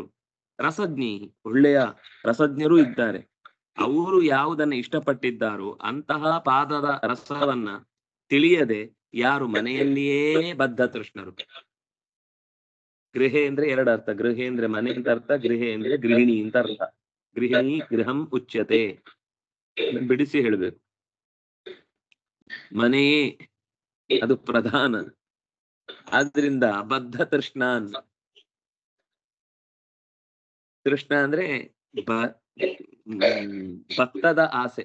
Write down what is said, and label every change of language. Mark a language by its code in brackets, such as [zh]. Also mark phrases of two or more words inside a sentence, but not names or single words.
[kn] ರಸಜ್ಞಿ, ಒಳ್ಳೆಯ ರಸಜ್ಞರು ಇದ್ದಾರೆ. ಅವರು ಯಾವುದನ್ನ ಇಷ್ಟಪಟ್ಟಿದ್ದಾರೋ ಅಂತಹ ಪಾದದ ರಸವನ್ನ ತಿಳಿಯದೆ ಯಾರು ಮನೆಯಲ್ಲಿಯೇ ಬದ್ಧ ತೃಷ್ಣರು. ಗೃಹೆ ಅಂದ್ರೆ ಎರಡು ಅರ್ಥ. ಗೃಹೆ ಅಂದ್ರೆ ಮನೆ ಅಂತ ಅರ್ಥ, ಗೃಹೆ ಅಂದ್ರೆ ಗೃಹಿಣಿ ಅಂತ ಅರ್ಥ. [sa] ಗೃಹಿಣಿ ಗೃಹಂ ಉಚ್ಯತೆ, [kn] ಬಿಡಿಸಿ ಹೇಳ್ಬೇಕು. ಮನೆಯೇ ಅದು ಪ್ರಧಾನ. ಆದ್ರಿಂದ [sa] ಬದ್ಧ ತೃಷ್ಣಾನ್, [kn] ತೃಷ್ಣ ಅಂದ್ರೆ ಭತ್ತದ ಆಸೆ.